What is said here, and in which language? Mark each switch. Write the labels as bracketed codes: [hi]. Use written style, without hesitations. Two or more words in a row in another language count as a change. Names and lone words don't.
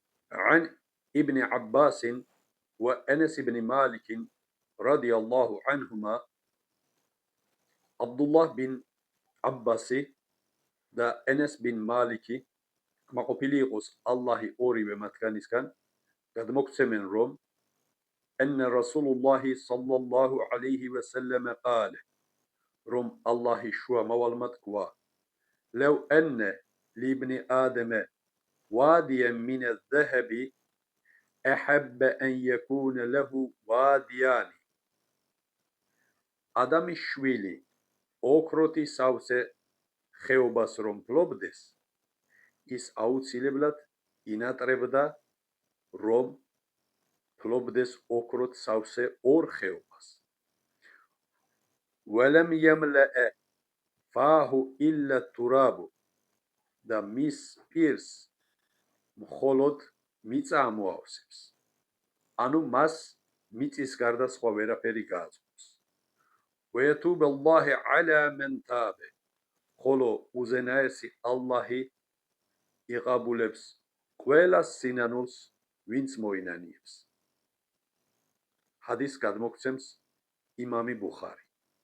[ar] عن ابن عباس وأنس بن مالك رضي الله عنهما عبد الله بن عباس და Enes bin [ka] Maliki კმაყოფილი იყოს ალლაჰი ორივე მათგანისგან გადმოგცემენ რომ [ar] أن رسول الله صلى الله عليه وسلم قال [ka] რომ ალლაჰი შუა მავალმა თქვა [ar] لو أن لابن آدم واديا من الذهب أحب أن يكون له واديان [ka] ადამიანის შვილი ოქროთი სავსე ხეობას რომ ფლობდეს ის აუცილებლად ინატრებდა რომ ფლობდეს ოქროთ სავსე ორ ხეობას [ar] ولم يملأ فاه إلا التراب [ka] და მის პირს მხოლოდ მიწა ამოავსებს ანუ მას მიწის გარდა სხვა ვერაფერი გააწყობს [ar] ويتوب الله على من تاب [ka] ხოლო უზენაესი ალლაჰი იყაბულებს ყველა სინანულს ვინც მოინანიებს ჰადის გადმოგცემს იმამი ბუხარი